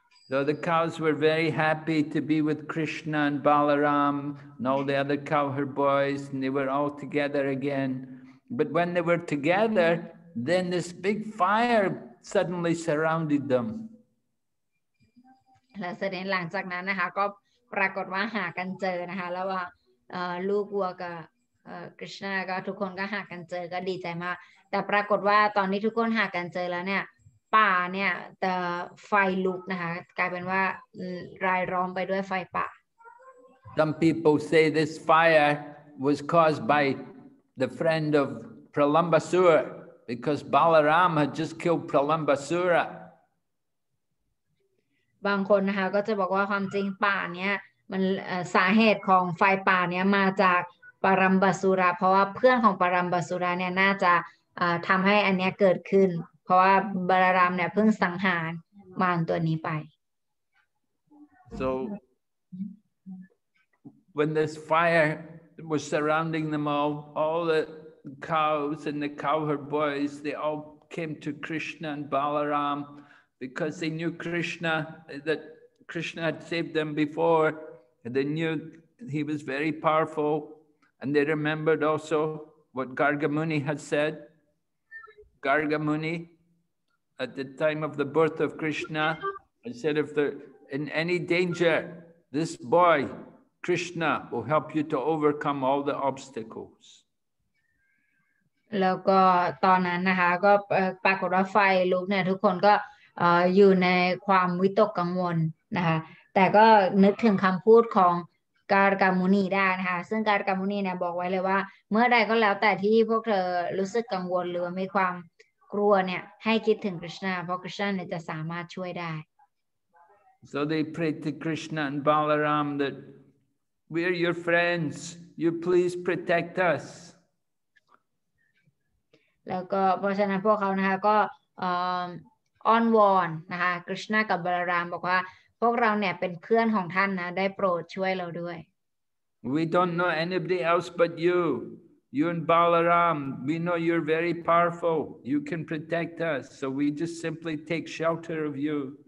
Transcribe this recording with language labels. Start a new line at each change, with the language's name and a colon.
English: So the cows were very happy to be with Krishna and Balaram and all the other cowherd boys, and they were all together again. But when they were together, then this big fire suddenly surrounded them.
Thai: และเสร็จหลังจากนั้นนะคะก็ปรากฏว่าหากันเจอนะคะแล้วว่าลูกวัวกับกฤษณะก็ทุกคนก็หากันเจอก็ดีใจมากแต่ปรากฏว่าตอนนี้ทุกคนหากันเจอแล้วเนี่ยป่าเนี่ยแต่ไฟลุกนะคะกลายเป็นว่ารายล้อมไปด้วยไฟป่า
English: Some people say this fire was caused by the friend of Pralambasura because Balaram had just killed Pralambasura.
Thai: บางคนนะคะก็จะบอกว่าความจริงป่าเนี้ยมันสาเหตุของไฟป่าเนี้ยมาจากปรัมบสุระเพราะว่าเพื่อนของปรัมบสุระเนี่ยน่าจะทำให้อันเนี้ยเกิดขึ้นเพราะว่าบาลารามเนี่ยเพิ่งสังหารมารตัวนี้ไป
English: So when this fire was surrounding them all the cows and the cowherd boys, they all came to Krishna and Balaram because they knew Krishna, that Krishna had saved them before, and they knew he was very powerful, and they remembered also what Garga Muni had said. Garga Muni, at the time of the birth of Krishna, he said, if they're in any danger, this boy, Krishna, will help you to overcome all the obstacles.
Thai: แล้วก็ตอนนั้นนะคะก็ปรากฏว่าไฟลุกเนี่ยทุกคนก็อยู่ในความวิตกกังวลนะคะแต่ก็นึกถึงคำพูดของการกามุนีได้นะคะซึ่งการกามุนีเนี่ยบอกไว้เลยว่าเมื่อใดก็แล้วแต่ที่พวกเธอรู้สึกกังวลหรือมีความกลัวเนี่ยให้คิดถึง Krishna เพราะ Krishna เนี่ยจะสามารถช่วยได้
English: So they prayed to Krishna and Balaram that we're your friends, you please protect us.
Thai: แล้วก็เพราะฉะนั้นพวกเขานะคะก็อ้อนวอนนะคะ Krishna กับบาลารามบอกว่าพวกเราเนี่ยเป็นเพื่อนของท่านนะได้โปรดช่วยเราด้วย
English: We don't know anybody else but you. You and Balaram, we know you're very powerful. You can protect us. So we just simply take shelter of you.